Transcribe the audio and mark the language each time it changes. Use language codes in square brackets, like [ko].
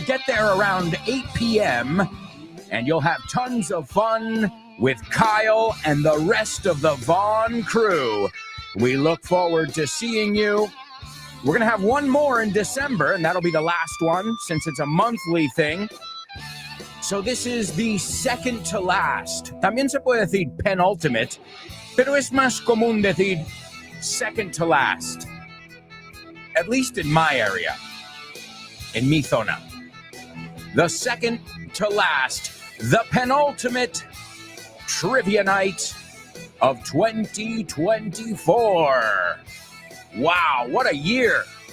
[en] Get there around 8 p.m. and you'll have tons of fun with Kyle and the rest of the Vaughn crew. We look forward to seeing you. We're going to have one more in December, and that'll be the last one since it's a monthly thing. So this is the second to last. [es] También se puede decir penultimate, pero es más común decir [en] second to last. At least in my area, in [es] mi zona. [en] The second to last, the penultimate trivia night of 2024. Wow, what a year.